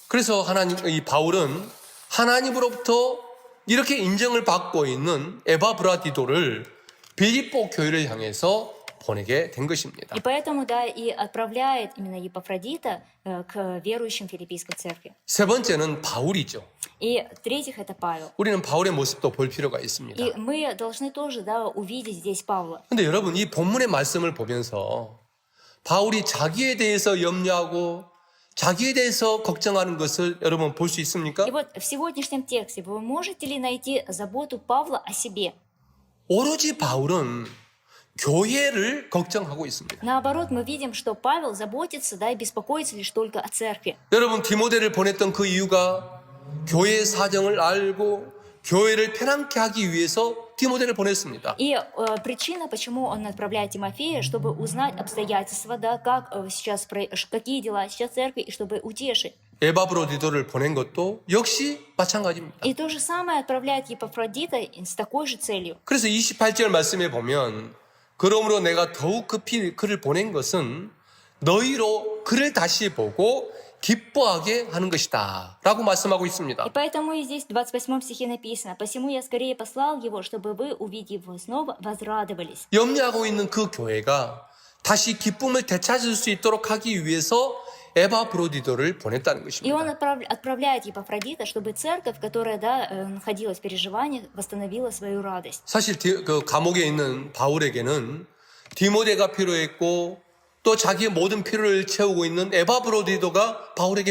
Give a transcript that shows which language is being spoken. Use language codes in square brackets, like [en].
[ko] 그래서 이 바울은 하나님으로부터 이렇게 인정을 받고 있는 에바브라디도를 빌립보 교회를 향해서 보내게 된 것입니다. [ru] И поэтому, да, и отправляет именно Епафродита к верующим Филиппийской церкви. [ko] 세 번째는 바울이죠. [ru] И в-третьих, это Павел. [ko] 우리는 바울의 모습도 볼 필요가 있습니다. [ru] И мы должны тоже, да, увидеть здесь Павла. [ko] 근데 여러분 이 본문의 말씀을 보면서 바울이 자기에 대해서 염려하고 자기에 대해서 걱정하는 것을 여러분 볼 수 있습니까? [ru] И вот в сегодняшнем тексте вы можете ли найти заботу Павла о себе? [ko] 오로지 바울은 교회를 걱정하고 있습니다. [ru] Наоборот, мы видим, что Павел заботится, да, и беспокоится лишь только о церкви. [ko] 여러분 디모데를 보냈던 그 이유가 교회의 사정을 알고 교회를 편안케 하기 위해서 디모데를 보냈습니다. [ru] И причина, почему он отправляет Тимофея, чтобы узнать обстоятельства, да, какие дела сейчас в церкви, и чтобы утешить. [ko] 에바브로디도를 보낸 것도 역시 마찬가지입니다. [ru] И то же самое отправляет Епафродита с такой же целью. [ko] 그래서 28절 말씀에 보면 그러므로 내가 더욱 급히 그를 보낸 것은 너희로 그를 다시 보고 기뻐하게 하는 것이다 라고 말씀하고 있습니다. [ru] И поэтому и здесь в 28 стихе написано: «Посему я скорее послал его, чтобы вы, увидев его снова, возрадовались». [ko] 염려하고 있는 그 교회가 다시 기쁨을 되찾을 수 있도록 하기 위해서 에바브로디도를 보냈다는 [ru] И он [ko] 것입니다. [ru] отправляет Епафродита, чтобы церковь, которая, да, находилась в переживаниях, восстановила свою радость. [ko] 사실 그 감옥에 있는 바울에게는 디모데가 필요했고 또 자기의 모든 필요를 채우고 있는 에바브로디도가 바울에게